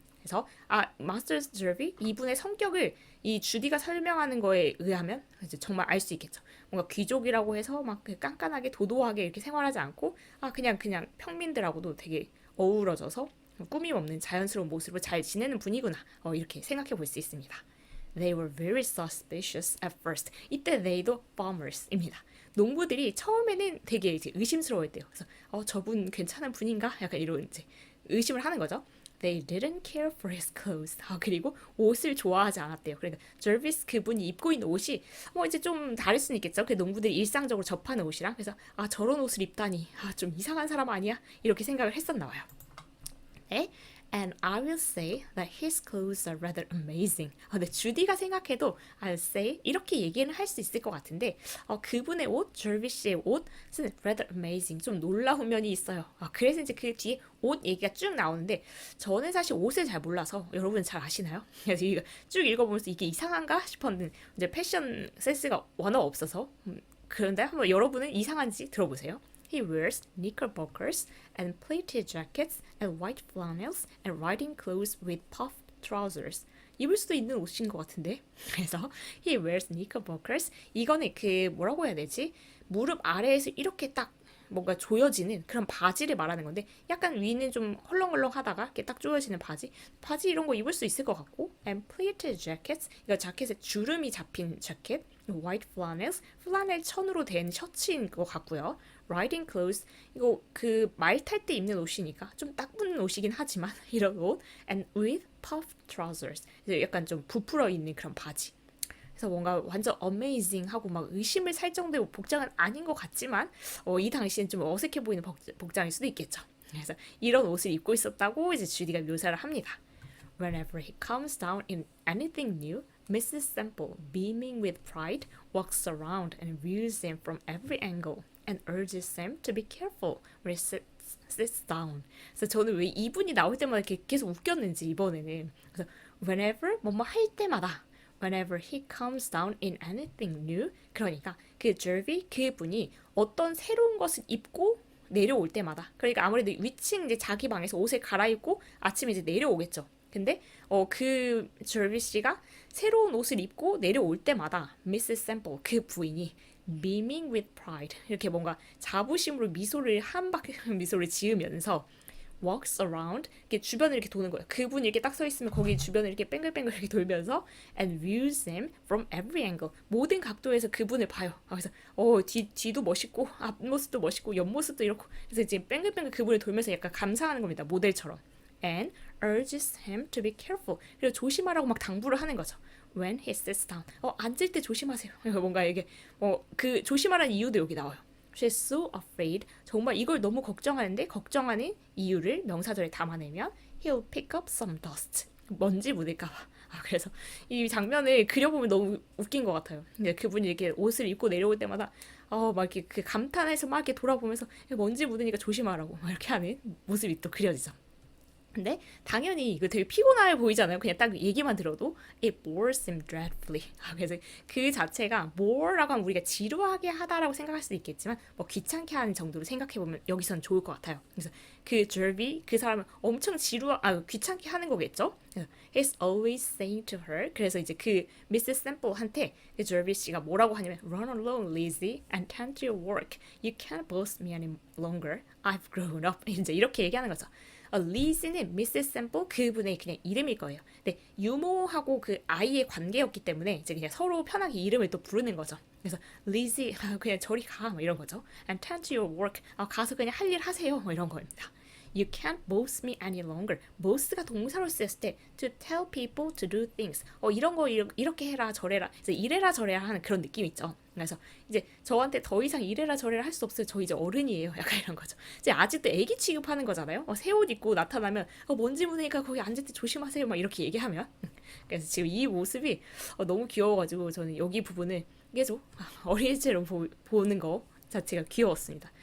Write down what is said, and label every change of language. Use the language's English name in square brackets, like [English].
[Korean] 그래서 마스터스 저비 이분의 성격을 이 주디가 설명하는 거에 의하면 이제 정말 알 수 있겠죠. 뭔가 귀족이라고 해서 막 깐깐하게 도도하게 이렇게 생활하지 않고 그냥 평민들하고도 되게 어우러져서 꾸밈 없는 자연스러운 모습으로 잘 지내는 분이구나 이렇게 생각해 볼 수 있습니다. [English] They were very suspicious at first. [Korean] 이때 they도 farmers입니다. 농부들이 처음에는 되게 이제 의심스러워했대요. 그래서 저분 괜찮은 분인가? 약간 이런 이제 의심을 하는 거죠. [English] They didn't care for his clothes. [Korean] 그리고 옷을 좋아하지 않았대요. 그러니까 저비스 그분이 입고 있는 옷이 이제 좀 다를 수는 있겠죠. 그 농부들이 일상적으로 접하는 옷이랑 그래서 저런 옷을 입다니 좀 이상한 사람 아니야? 이렇게 생각을 했었나 봐요. 네? [English] And I will say that his clothes are rather amazing. [Korean] 근데 주디가 생각해도 [English] I'll say [Korean] 이렇게 얘기는 할 수 있을 것 같은데 그분의 옷, 저비스의 옷은 [English] rather amazing. [Korean] 좀 놀라운 면이 있어요. 그래서 이제 그 뒤에 옷 얘기가 쭉 나오는데 저는 사실 옷을 잘 몰라서 여러분 잘 아시나요? 그래서 이거 쭉 읽어보면서 이게 이상한가 싶었는데 이제 패션 센스가 워낙 없어서 그런데 한번 여러분은 이상한지 들어보세요. [English] He wears knickerbockers and pleated jackets and white flannels and riding clothes with puffed trousers. [Korean] 입을 수도 있는 옷인 것 같은데. [English] 그래서 he wears knickerbockers. [Korean] 이거는 그 뭐라고 해야 되지? 무릎 아래에서 이렇게 딱 뭔가 조여지는 그런 바지를 말하는 건데 약간 위는 좀 헐렁헐렁하다가 이렇게 딱 조여지는 바지 이런 거 입을 수 있을 것 같고 [English] and pleated jackets [Korean] 이거 자켓에 주름이 잡힌 자켓 [English] white flannels [Korean] 플라넬 천으로 된 셔츠인 것 같고요 [English] riding clothes [Korean] 이거 그 말 탈 때 입는 옷이니까 좀 딱 붙는 옷이긴 하지만 이런 옷 [English] and with puffed trousers [Korean] 약간 좀 부풀어 있는 그런 바지 그래서 뭔가 완전 어메이징하고 막 의심을 살 정도의 복장은 아닌 것 같지만 이 당시엔 좀 어색해 보이는 복장일 수도 있겠죠. 그래서 이런 옷을 입고 있었다고 이제 주디가 묘사를 합니다. [English] Whenever he comes down in anything new, Mrs. Semple, beaming with pride, walks around and views him from every angle. and urges Sam to be careful when he sits down. [Korean] 그래서 저는 왜 이분이 나올 때마다 이렇게 계속 웃겼는지 이번에는. 그래서 whenever 뭐뭐 할 때마다 [English] whenever he comes down in anything new. [Korean] 그러니까 그 jervy 그분이 어떤 새로운 것을 입고 내려올 때마다 그러니까 아무래도 위층 이제 자기 방에서 옷을 갈아입고 아침에 이제 내려오겠죠. 근데 그 jervy 씨가 새로운 옷을 입고 내려올 때마다 Mrs. Semple 그 부인이 [English] beaming with pride [Korean] 이렇게 뭔가 자부심으로 미소를 한 바퀴 미소를 지으면서 [English] walks around [Korean] 이렇게 주변을 이렇게 도는 거예요. 그분이 이렇게 딱 서 있으면 거기 주변을 이렇게 뱅글뱅글 이렇게 돌면서 [English] and views him from every angle [Korean] 모든 각도에서 그분을 봐요. 그래서 뒤도 멋있고 앞모습도 멋있고 옆모습도 이렇고 그래서 이제 뱅글뱅글 그분을 돌면서 약간 감상하는 겁니다. 모델처럼. [English] And urges him to be careful. [Korean] 그리고 조심하라고 막 당부를 하는 거죠. [English] When he sits down. [Korean] 앉을 때 조심하세요. 뭔가 이게 그 조심하라는 이유도 여기 나와요. [English] She's so afraid. [Korean] 정말 이걸 너무 걱정하는데 걱정하는 이유를 명사절에 담아내면 [English] he'll pick up some dust. [Korean] 먼지 묻을까 봐. 그래서 이 장면을 그려보면 너무 웃긴 것 같아요. 근데 그분이 이렇게 옷을 입고 내려올 때마다 막 이렇게 그 감탄해서 막 이렇게 돌아보면서 먼지 묻으니까 조심하라고 막 이렇게 하는 모습이 또 그려지죠. 근데 당연히 이거 되게 피곤해 보이잖아요. 그냥 딱 얘기만 들어도 [English] it bores him dreadfully. [Korean] 그래서 그 자체가 bore라고 하면 우리가 지루하게 하다라고 생각할 수도 있겠지만 뭐 귀찮게 하는 정도로 생각해보면 여기선 좋을 것 같아요. 그래서 그 jervy 그 사람은 엄청 귀찮게 하는 거겠죠. [English] He's always saying to her. [Korean] 그래서 이제 그 Mrs. Sample한테 그 jervy 씨가 뭐라고 하냐면 [English] run along, Lizzie, and tend to your work. You can't boss me any longer. I've grown up. [Korean] 이제 이렇게 얘기하는 거죠. 리즈는 Mrs. Semple 그분의 그냥 이름일 거예요. 근데 유모하고 그 아이의 관계였기 때문에 이제 그냥 서로 편하게 이름을 또 부르는 거죠. 그래서 리즈 그냥 저리 가 뭐 이런 거죠. [English] And tend to your work [Korean] 가서 그냥 할 일 하세요 뭐 이런 거입니다. [English] You can't boss me any longer. [Korean] boss가 동사로 쓰였을 때 [English] to tell people to do things. [Korean] 이런 거 이렇게 해라 저래라. 그래서 이래라 저래라 하는 그런 느낌 있죠. 그래서 이제 저한테 더 이상 이래라 저래라 할 수 없어요. 저 이제 어른이에요. 약간 이런 거죠. 이제 아직도 애기 취급하는 거잖아요. 새 옷 입고 나타나면 먼지 묻으니까 거기 앉을 때 조심하세요. 막 이렇게 얘기하면. 그래서 지금 이 모습이 너무 귀여워가지고 저는 여기 부분을 계속 어린이처럼 보는 거 자체가 귀여웠습니다.